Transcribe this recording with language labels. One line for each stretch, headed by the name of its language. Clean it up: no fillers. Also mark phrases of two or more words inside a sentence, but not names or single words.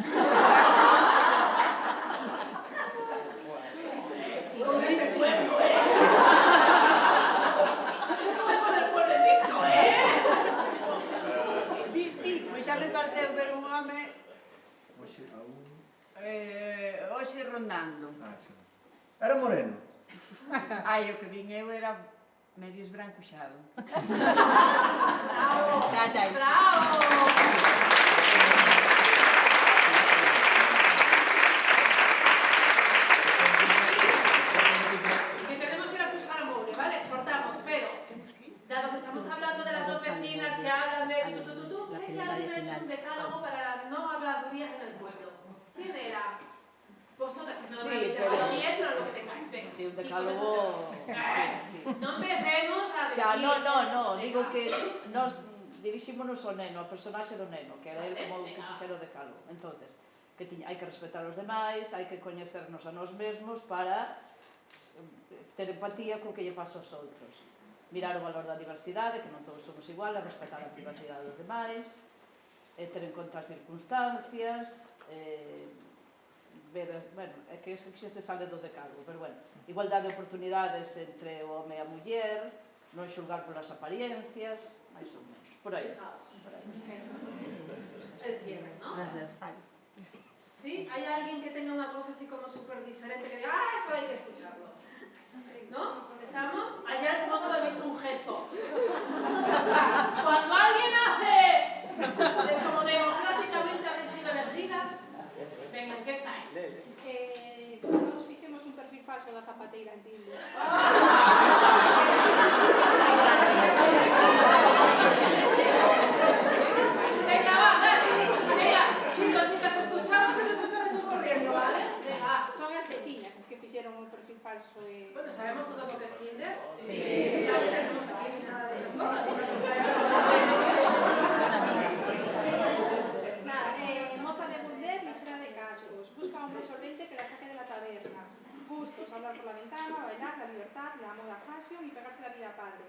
Galician: Viste? Pois xa me parteu ver un home Oxe, aún... hoxe rondando.
Spanish: Sí. Era moreno.
Galician: Ai, o que vin eu era medio esbrancuxado.
Spanish: ¡Bravo! Trata. ¡Bravo! Que tenemos que ir a escuchar a Moure, ¿vale? Cortamos, pero dado que estamos hablando de las dos vecinas que hablan de tú, sé que alguien ha hecho un decálogo para la no habladuría en el pueblo. ¿Quién era? Vosotras, que no me habéis llevado bien, pero lo que tengáis, venga. Sí, un decálogo... Sí. No empecemos a decir...
Galician: Xa, no, digo que nos dirixímonos ao neno, ao personaxe do neno, que era el como que fixera o decálogo. Entonces, que hai que respetar os demais, hai que coñecernos a nós mesmos para ter empatía co que lle pasa aos outros. Mirar o valor da diversidade, que non todos somos iguales, respetar a privacidade dos demais, ter en conta as circunstancias, ver, bueno, é que xa se sale do decálogo, pero bueno, igualdade de oportunidades entre o home e a muller, non xulgar polas apariencias, máis ou menos, por aí.
Spanish: El cierre, ¿no? Sí, hay alguien que tenga una cosa así como súper diferente, que diga, esto hay que escucharlo. ¿No? ¿Estamos? Allá al fondo he visto un gesto. Cuando alguien hace, es como democráticamente habéis sido elegidas. Venga, ¿en qué estáis?
Galician: Nos fixemos un perfil falso da zapateira en Tinder.
Spanish: Venga, va, dale. Venga, chicos, chicas, escuchamos y después sales corriendo, ¿vale? Venga.
Galician: Son as veciñas as que fixeron un perfil falso e...
Spanish: Bueno, ¿sabemos todo lo que es Tinder? Sí. Ya tenemos aquí nada de esas cosas. Moza de Burler, ligera de cascos. Busca a un hombre solvente que la saque de la taberna. Gustos, hablar por la ventana, bailar, la libertad, la moda fashion y pegarse la vida padre.